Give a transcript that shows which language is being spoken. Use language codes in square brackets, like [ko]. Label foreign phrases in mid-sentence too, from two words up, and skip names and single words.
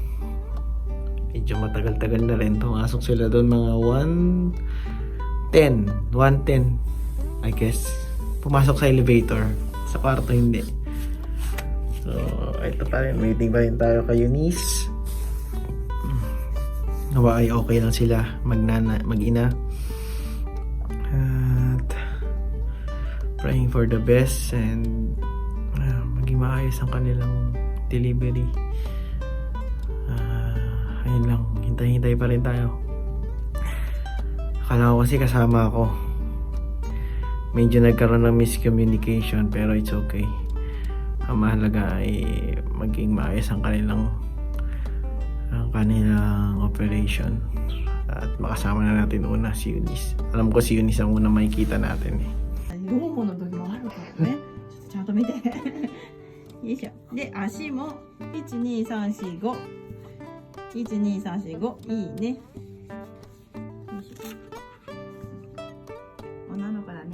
[tl] Medyo matagal-tagal na rin. Pumasok sila doon mga 1:10 [en] I guess. [tl] Pumasok sa elevator. Sa kwarto hindi. So, ito pa rin. Waiting pa rin tayo kay Eunice. Nawa ay okay lang sila mag-ina. At [en] praying for the best [tl] and maging maayos ang kanilang delivery. hintay-hintay pa rin tayo. Akala ko kasi kasama ako. Medyo nagkaroon ng miscommunication pero [en] it's okay. [tl] Ang mahalaga ay maging maayos ang kanilang operation. At makasama na natin una si Eunice. Alam ko si Eunice ang unang makikita natin eh. [ja] 4本の時もあるからね。ちょっとちゃんと見て。よいしょ。で、足も12345。12345。いいね。よいしょ。女の子だね。